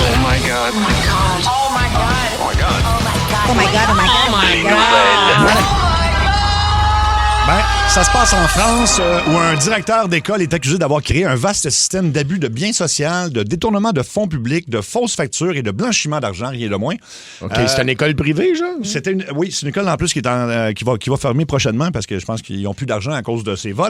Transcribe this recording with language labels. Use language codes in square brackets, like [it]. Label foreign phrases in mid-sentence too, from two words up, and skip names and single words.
[en] my God. Oh my God. Oh my God. Oh my God. Oh my God, oh my God, oh my God. [fr] Ben, ça se passe en France où un directeur d'école est accusé d'avoir créé un vaste système d'abus de biens sociaux, de détournement de fonds publics, de fausses factures et de blanchiment d'argent, rien de moins. OK, c'est une école privée, genre? Oui, c'est une école en plus qui va fermer prochainement parce que je pense qu'ils n'ont plus d'argent à cause de ses vols.